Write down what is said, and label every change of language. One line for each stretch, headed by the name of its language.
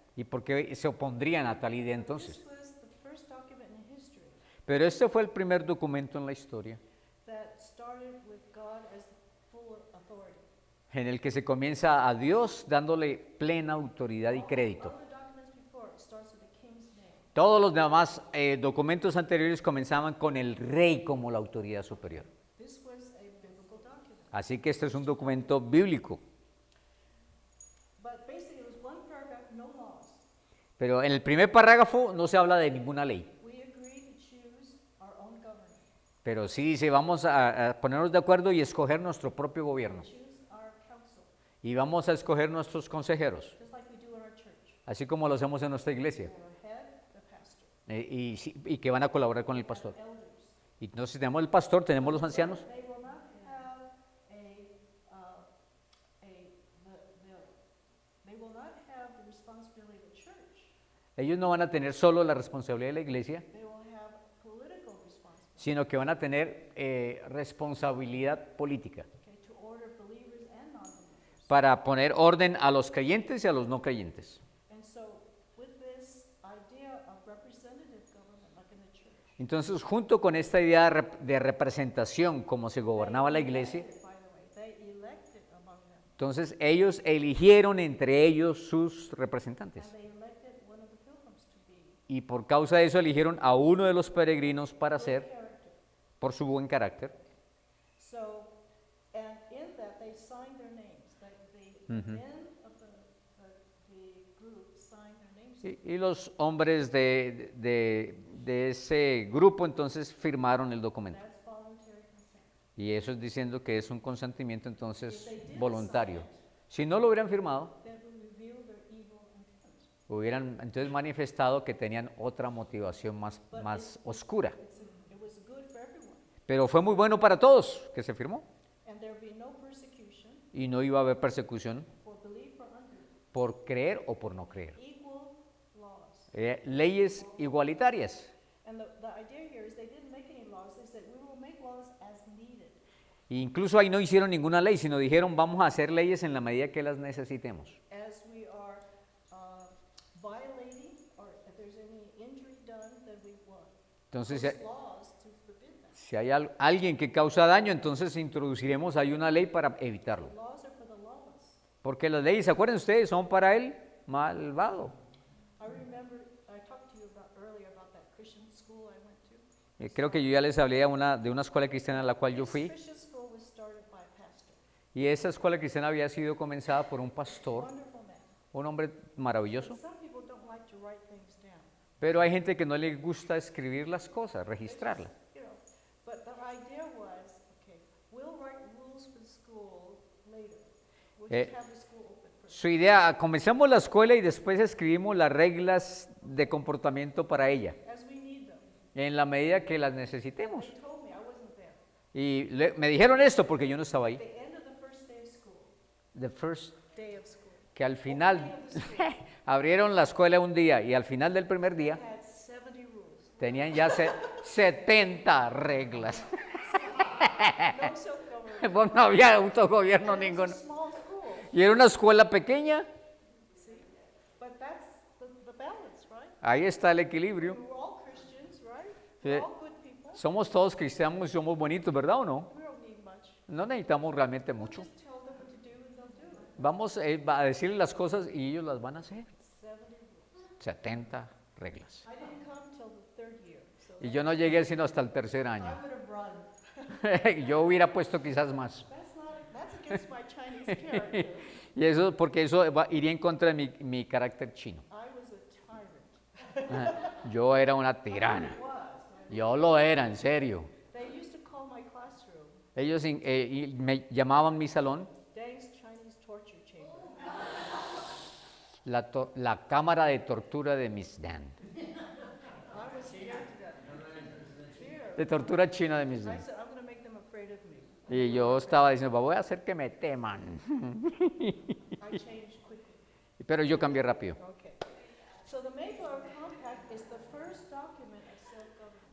Spanish: ¿Y por qué se oponían a tal idea entonces?
English: This was the first document in history
Spanish: Pero este fue el primer documento en la historia
English: that started with God as full authority.
Spanish: en el que se comienza a Dios dándole plena autoridad y crédito.
English: All the documents before it starts with the king's name.
Spanish: Todos los demás documentos anteriores comenzaban con el rey como la autoridad superior.
English: This was a biblical document.
Spanish: Así que este es un documento bíblico.
English: But basically it was one paragraph, no laws.
Spanish: Pero en el primer parágrafo no se habla de ninguna ley.
English: We agree to choose our own government,
Spanish: Pero sí dice, vamos a ponernos de acuerdo y escoger nuestro propio gobierno.
English: choose our council,
Spanish: Y vamos a escoger nuestros consejeros,
English: just like we do in our church.
Spanish: así como lo hacemos en nuestra iglesia.
English: Our head, the pastor,
Spanish: Y que van a colaborar con el pastor.
English: elders.
Spanish: Y entonces tenemos el pastor, tenemos los ancianos.
English: They will not have they will not have the responsibility of the church.
Spanish: Ellos no van a tener solo la responsabilidad de la iglesia,
English: They will have political responsibility,
Spanish: sino que van a tener responsabilidad política
English: okay, to order believers and non-believers.
Spanish: para poner orden a los creyentes y a los no creyentes.
English: And so, with this idea of representative government, like in the church,
Spanish: Entonces, junto con esta idea de representación, como se gobernaba la iglesia,
English: by the way, they elected among them,
Spanish: entonces ellos eligieron entre ellos sus representantes.
English: and they elected one of the pilgrims to be
Spanish: Y por causa de eso eligieron a uno de los peregrinos para ser,
English: character.
Spanish: por su buen carácter.
English: So, and in that they signed their names. The Mhm. men of the group signed their names.
Spanish: Y los hombres de ese grupo entonces firmaron el documento.
English: That's voluntary consent.
Spanish: Y eso es diciendo que es un consentimiento entonces
English: If they didn't
Spanish: voluntario.
English: sign it,
Spanish: Si no lo hubieran firmado,
English: that would reveal their evil intent.
Spanish: hubieran entonces manifestado que tenían otra motivación más oscura.
English: It was good for everyone,
Spanish: Pero fue muy bueno para todos que se firmó.
English: and there would be no persecution
Spanish: Y no iba a haber persecución
English: for belief or unbelief.
Spanish: por creer o por no creer.
English: Equal laws.
Spanish: Leyes igualitarias.
English: And the idea here is they didn't make any laws. They said we will make laws as needed.
Spanish: E incluso ahí no hicieron ninguna ley, sino dijeron vamos a hacer leyes en la medida que las necesitemos.
English: As we are violating, or if there's any injury done, then we want
Spanish: Entonces,
English: those laws to forbid that.
Spanish: si hay alguien que causa daño, entonces introduciremos ahí una ley para evitarlo.
English: Laws are for the lawless.
Spanish: Porque las leyes, ¿se acuerdan ustedes? Son para el malvado.
English: I remember I talked to you about earlier about that Christian school I went to.
Spanish: Creo que yo ya les hablé de una escuela cristiana a la cual yo
English: This
Spanish: fui.
English: Christian school was started by a pastor,
Spanish: Y esa escuela cristiana había sido comenzada por un pastor,
English: wonderful man.
Spanish: un hombre maravilloso.
English: But some people don't like to write things down.
Spanish: Pero hay gente que no le gusta escribir las cosas, registrarlas.
English: You know, but the idea was, okay, we'll write rules for the school later. We'll Eh, just have the school open first.
Spanish: Su idea, comenzamos la escuela y después escribimos las reglas de comportamiento para ella,
English: As we need them.
Spanish: en la medida que las necesitemos.
English: They told me, I wasn't there.
Spanish: Y me dijeron esto porque yo no estaba ahí.
English: The end of the first day of school, The first, day of school,
Spanish: que al final abrieron la escuela un día y al final del primer día
English: had 70 rules.
Spanish: tenían ya 70 reglas.
English: No self-government.
Spanish: Pues no había autogobierno
English: It was a
Spanish: ninguno.
English: small school,
Spanish: Y era una escuela pequeña,
English: see? But that's the balance, right?
Spanish: ahí está el equilibrio.
English: We're all Christians, right?
Spanish: Sí.
English: We're all good people.
Spanish: Somos todos cristianos y somos bonitos, ¿verdad o no?
English: We don't need much.
Spanish: No necesitamos realmente
English: We'll
Spanish: mucho.
English: just tell them what to do and they'll do it.
Spanish: Vamos a decirles las cosas y ellos las van a hacer.
English: 70 rules.
Spanish: 70 reglas.
English: I didn't come till the third year, so
Spanish: Y yo no llegué sino hasta el tercer
English: I
Spanish: año.
English: would have run.
Spanish: Yo hubiera puesto quizás más.
English: That's against my Chinese character.
Spanish: Y eso, porque eso iría en contra de mi carácter chino.
English: I was a tyrant.
Spanish: Yo era una tirana.
English: I was.
Spanish: Yo lo era, en serio.
English: They used to call my classroom
Spanish: Ellos y me llamaban mi salón
English: Dang's Chinese torture chamber.
Spanish: la cámara de tortura de Miss Dan.
English: I was scared to death. Fear.
Spanish: De tortura china de Miss
English: I
Spanish: Dan.
English: said, I'm going to make them afraid of me.
Spanish: Y yo estaba diciendo, voy a hacer que me teman.
English: I changed quickly.
Spanish: Pero yo cambié rápido.
English: Okay. So the Mayflower Compact is the first document of self-government.